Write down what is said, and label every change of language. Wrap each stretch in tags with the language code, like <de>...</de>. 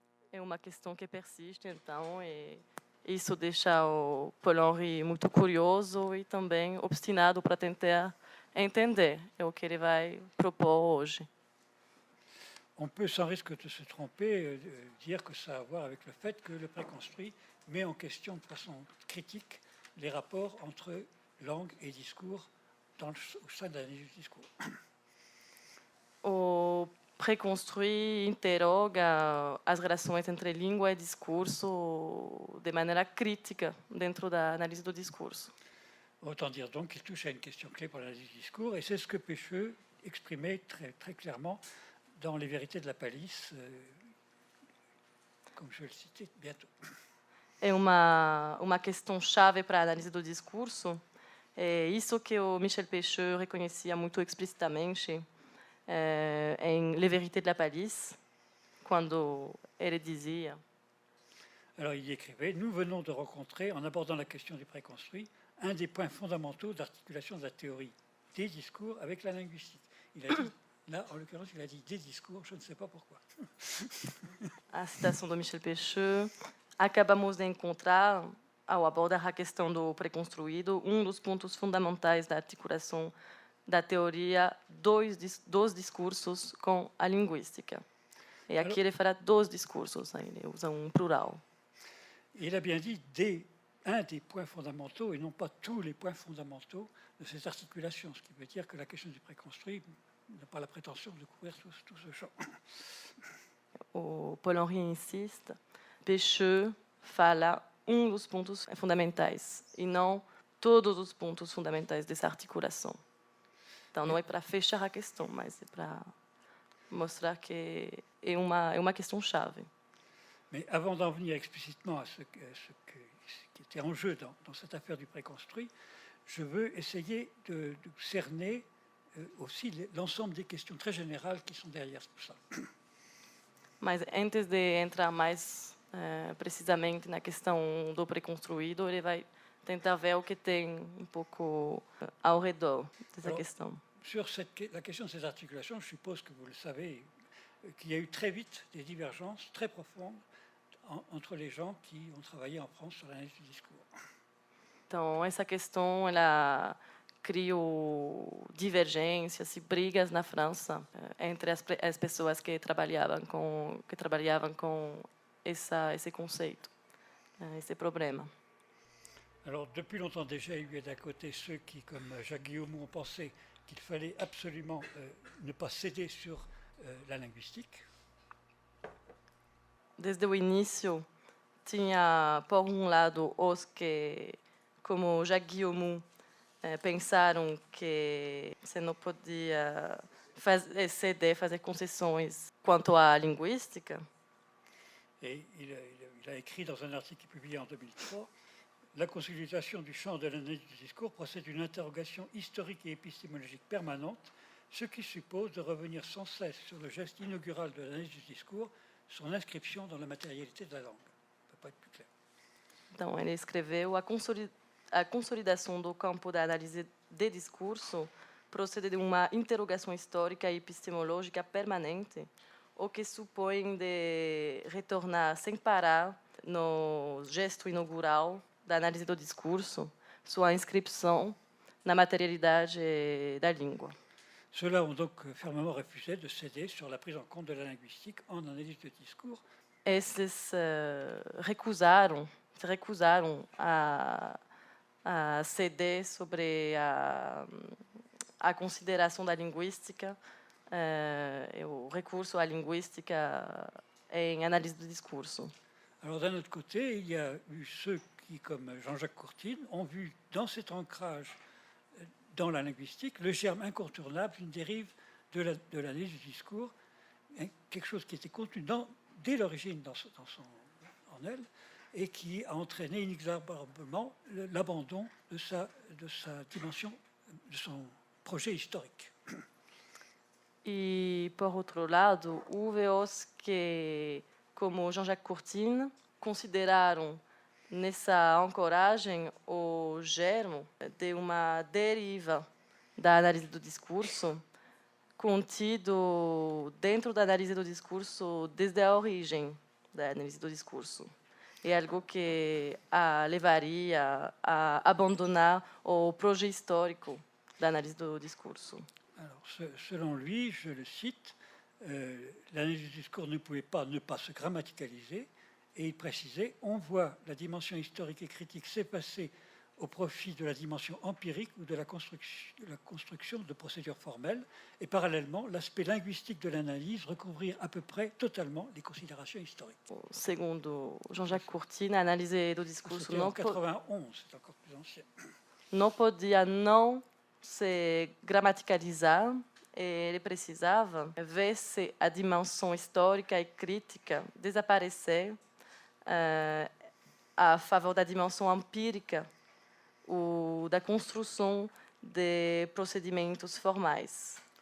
<pt>É uma questão que persiste, então, e isso deixa o Paul-Henri muito curioso e também obstinado para tentar entender. É o que ele vai propor hoje.</pt> <fr>On peut, sans risque de se tromper, dire que ça a à voir avec le fait que le préconstruit met en question de façon critique les rapports entre langue et discours au sein de l'analyse du discours.</fr> <pt>O pré-construit interroga as relações entre língua e discurso de maneira crítica dentro da análise do discurso.</pt> <fr>Autant dire donc qu'il touche à une question clé pour l'analyse du discours, et c'est ce que Pêcheux exprimait très, très clairement dans Les Vérités de la Palisse, comme je vais le citer bientôt.</fr> <pt>É uma questão chave para a análise do discurso. É isso que o Michel Pêcheux reconhecia muito explicitamente em Les Vérités de la Palisse, quando ele dizia.</pt> <fr>Alors il y écrivait: nous venons de rencontrer, en abordant la question du préconstruit, un des points fondamentaux d'articulation de la théorie des discours avec la linguistique. Il a dit, là, en l'occurrence, il a dit des discours, je ne sais pas pourquoi.</fr> <pt>A citação do Michel Pêcheux: acabamos de encontrar, ao abordar a questão do preconstruído, dos pontos fundamentais da articulação da teoria dos discursos com a linguística. E aqui ele fala dos discursos, ele usa plural.</pt> <fr>Il a bien dit un des points fondamentaux et non pas tous les points fondamentaux de cette articulation, ce qui veut dire que la question du préconstruit n'a pas la prétention de couvrir tout ce champ.</fr> <pt>O Paul-Henri insiste, Pêcheux fala dos pontos fundamentais e não todos os pontos fundamentais dessa articulação. Então, não é para fechar a questão, mas é para mostrar que é uma questão chave.</pt> <fr>Mais avant d'en venir explicitement à ce qui était en jeu dans cette affaire du préconstruit, je veux essayer de cerner aussi l'ensemble des questions très générales qui sont derrière tout ça.</fr> <pt>Mas antes de entrar mais precisamente na questão do preconstruído, ele vai tentar ver o que tem um pouco ao redor dessa questão.</pt> <fr>Sur la question de ces articulations, je suppose que vous le savez, qu'il y a eu très vite des divergences très profondes entre les gens qui ont travaillé en France sur l'analyse du discours.</fr> <pt>Então, essa questão, ela criou divergências e brigas na França entre as pessoas que trabalhavam com esse conceito, esse problema.</pt> <fr>Alors, depuis longtemps déjà, il y a d'un côté ceux qui, comme Jacques Guillaume, ont pensé qu'il fallait absolument ne pas céder sur la linguistique.</fr> <pt>Desde o início, tinha, por lado, os que, como Jacques Guillaume, pensaram que você não podia ceder, fazer concessões quanto à linguística.</pt> <fr>Et il a écrit dans un article publié en 2003, la consolidation du champ de l'analyse du discours procède d'une interrogation historique et épistémologique permanente, ce qui suppose de revenir sans cesse sur le geste inaugural de l'analyse du discours, son inscription dans la matérialité de la langue. Ça ne peut pas être plus clair.</fr> <pt>Então, ele escreveu: a consolidação do campo da análise de discurso procede de uma interrogação histórica e epistemológica permanente, o que supõe de retornar sem parar no gesto inaugural da análise do discurso, sua inscrição na materialidade da língua.</pt> <fr>Ceux-là ont donc fermement refusé de céder sur la prise en compte de la linguistique en analyse de discours.</fr> <pt>Esses se recusaram a ceder sobre a consideração da linguística, o recurso à linguística em análise do discurso.</pt> <fr>Alors d'un autre côté, il y a eu ceux qui, comme Jean-Jacques Courtine, ont vu dans cet ancrage dans la linguistique le germe incontournable d'une dérive de l'analyse du discours, quelque chose qui était contenu dès l'origine en elle, et qui a entraîné inexorablement l'abandon de sa dimension, de son projet historique.</fr> <pt>E, por outro lado, houve os que, como Jean-Jacques Courtine, consideraram nessa ancoragem o germo de uma deriva da análise do discurso, contido dentro da análise do discurso desde a origem da análise do discurso. É algo que a levaria a abandonar o projet histórico da análise do discurso.</pt> <fr>Alors, selon lui, je le cite, l'analyse du discours ne pouvait pas ne pas se grammaticaliser, et il précisait, on voit la dimension historique et critique s'effacer au profit de la dimension empirique ou de la construction de procédures formelles, et parallèlement, l'aspect linguistique de l'analyse recouvrir à peu près totalement les considérations historiques.</fr> <pt>Segundo Jean-Jacques Courtine, a análise do discurso</pt> <fr>C'était en 91, c'est encore plus ancien.</fr> <pt>Não podia não se gramaticalizar, ele precisava ver se a dimensão histórica e crítica desaparecer a favor da dimensão empírica ou da construção de procedimentos formais.</pt>